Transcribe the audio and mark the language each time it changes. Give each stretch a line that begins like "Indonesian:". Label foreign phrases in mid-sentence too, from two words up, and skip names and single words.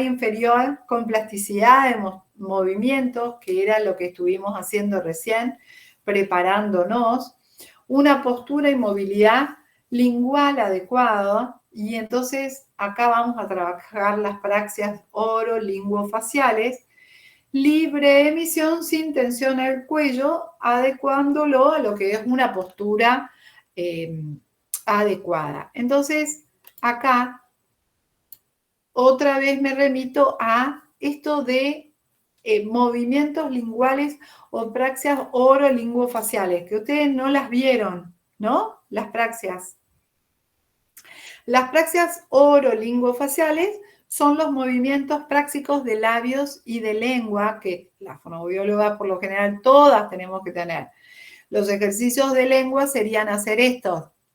Spanish: inferior con plasticidad de movimientos, que era lo que estuvimos haciendo recién, preparándonos, una postura y movilidad lingual adecuada, y entonces acá vamos a trabajar las praxias oro-linguofaciales, libre emisión sin tensión al cuello, adecuándolo a lo que es una postura adecuada. Entonces, acá otra vez me remito a esto de movimientos linguales o praxias oro-linguofaciales, que ustedes no las vieron, ¿no? Las praxias. Las praxias oro-linguofaciales son los movimientos prácticos de labios y de lengua, que las fonoaudiólogas por lo general todas tenemos que tener. Los ejercicios de lengua serían hacer estos.